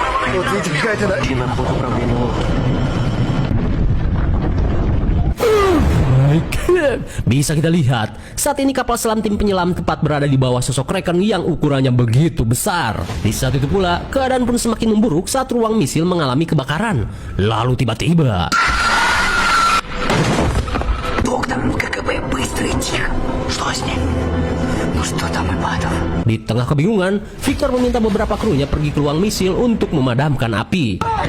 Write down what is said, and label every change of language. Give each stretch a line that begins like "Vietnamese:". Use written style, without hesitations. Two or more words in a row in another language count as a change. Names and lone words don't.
Russian: Вот видите, какая-то... Иди на ход управления лодкой.
Indonesian: Bisa kita lihat, saat ini kapal selam tim penyelam tepat berada di bawah sosok Kraken yang ukurannya begitu besar. Di saat itu pula, keadaan pun semakin memburuk saat ruang misil mengalami kebakaran. Lalu tiba-tiba...
Russian: Доктор, КГБ, быстро и тихо. Что с ним? Ну что там, Ипатов?
Indonesian: Di tengah kebingungan, Victor meminta beberapa krunya pergi ke ruang misil untuk memadamkan api.